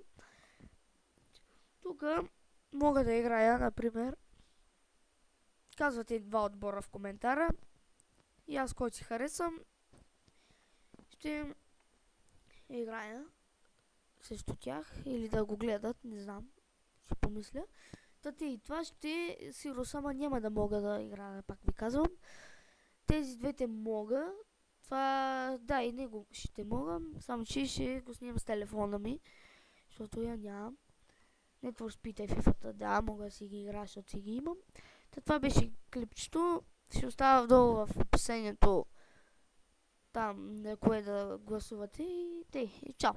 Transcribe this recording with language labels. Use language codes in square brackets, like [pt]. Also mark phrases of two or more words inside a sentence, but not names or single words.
[bg] Тук мога да играя, например, казвате два отбора в коментара и аз, който си харесам, ще играя срещу тях или да го гледат, не знам, ще помисля. И това ще Serious Sam няма да мога да играя, пак ви казвам. Тези двете мога. Това, да, и него ще мога, само че ще го снимам с телефона ми, защото я нямам. Need for Speed и FIFA-та, да, мога да си ги играя, защото си ги имам. Това беше клипчето, ще оставя долу в описанието там, на кое да гласувате и чао!